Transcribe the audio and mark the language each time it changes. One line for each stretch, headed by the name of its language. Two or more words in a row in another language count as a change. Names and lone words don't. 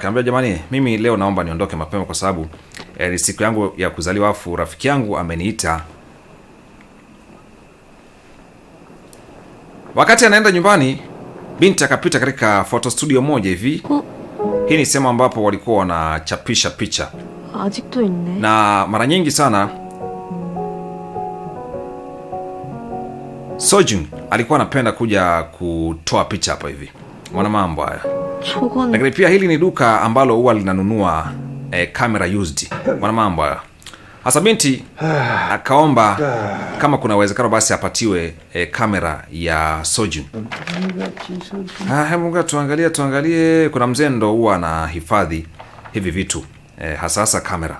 Swahili: Anambia jamani, mimi leo naomba niondoke mapema kwa sababu ni siku yangu ya kuzaliwa, afu rafiki yangu ameniita. Wakati anaenda nyumbani, binti akapita katika
English: photo studio
Swahili: moja hivi. Hii ni sehemu ambapo walikuwa wanachapisha picha.
Korean: 아직도 있네.
Swahili: Na mara nyingi sana Sojin alikuwa anapenda kuja kutoa picha hapa hivi. Mwana mambo haya. Lakini pia hili ni duka ambalo huwa linanunua
English: camera used.
Swahili: Mwana mambo haya. Hasa binti akaomba kama kuna uwezekano basi apatiwe kamera ya Sojin. Hebu tuangalie kuna mzee ndo huwa anahifadhi hivi vitu. Hasa kamera.